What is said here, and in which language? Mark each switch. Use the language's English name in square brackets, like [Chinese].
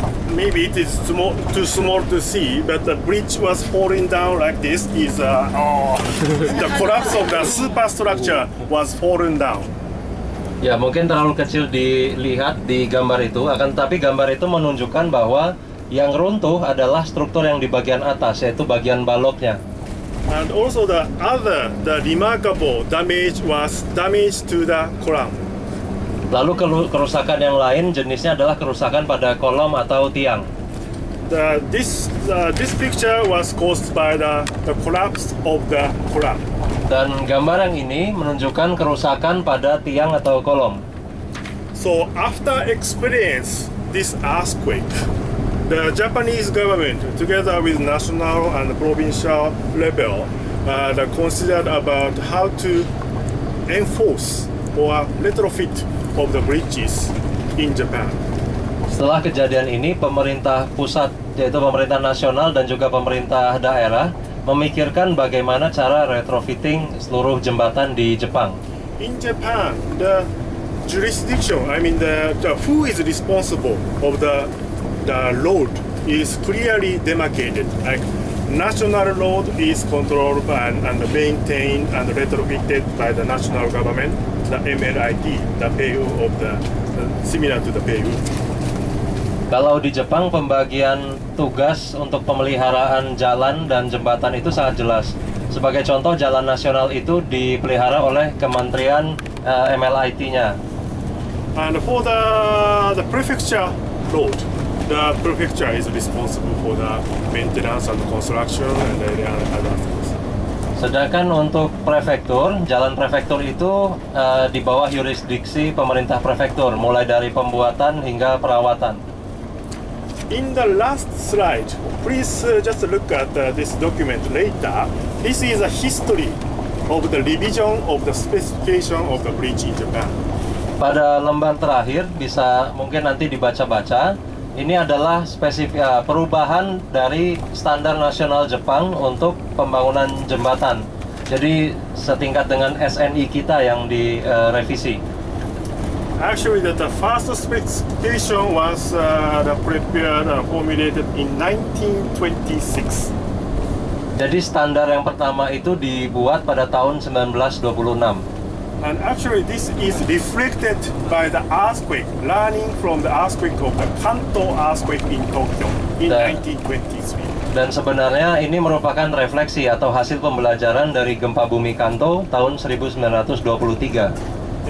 [English] Maybe it is too small to see, but the bridge was falling down like this. The collapse of the superstructure was fallen down. [Indonesian] Ya, mungkin terlalu kecil dilihat di gambar itu, akan tetapi gambar itu menunjukkan bahwa yang runtuh adalah struktur yang di bagian atas, yaitu bagian baloknya. [English] And also the remarkable damage was damage to the column. [Indonesian] Lalu kerusakan yang lain jenisnya adalah kerusakan pada kolom atau tiang. [English] This picture was caused by the collapse of the column. [Indonesian] Dan gambar yang ini menunjukkan kerusakan pada tiang atau kolom. [English] So after experience this earthquake, the Japanese government, together with national and provincial level, considered about how to enforce or retrofit of the bridges in Japan. [Indonesian] Setelah kejadian ini, pemerintah pusat, yaitu pemerintah nasional dan juga pemerintah daerah, memikirkan bagaimana cara retrofitting seluruh jembatan di Jepang. [English] In Japan, the jurisdiction, I mean who is responsible of the road is clearly demarcated. Like national road is controlled and maintained and retrofitted by the national government, the MLIT, the PU of similar to the PU. [Indonesian] Kalau di Jepang, pembagian tugas untuk pemeliharaan jalan dan jembatan itu sangat jelas. Sebagai contoh, jalan nasional itu dipelihara oleh Kementerian MLIT-nya. [English] And for the prefecture road, the prefecture is responsible for the maintenance and construction and other things. [Indonesian] Sedangkan untuk prefektur, jalan prefektur itu di bawah yurisdiksi pemerintah prefektur, mulai dari pembuatan hingga perawatan. [English] In the last slide, please just look at this document later. This is a history of the revision of the specification of the bridge in Japan. [Indonesian] Pada lembar terakhir bisa mungkin nanti dibaca-baca. Ini adalah perubahan dari standar nasional Jepang untuk pembangunan jembatan. Jadi setingkat dengan SNI kita yang direvisi. [English] Actually, the first specification was prepared and formulated in 1926. [Indonesian] Jadi standar yang pertama itu dibuat pada tahun 1926. [English] And actually, this is reflected by the earthquake, learning from the earthquake of the Kanto earthquake in Tokyo in 1923. [Indonesian] Dan sebenarnya ini merupakan refleksi atau hasil pembelajaran dari gempa bumi Kanto tahun 1923.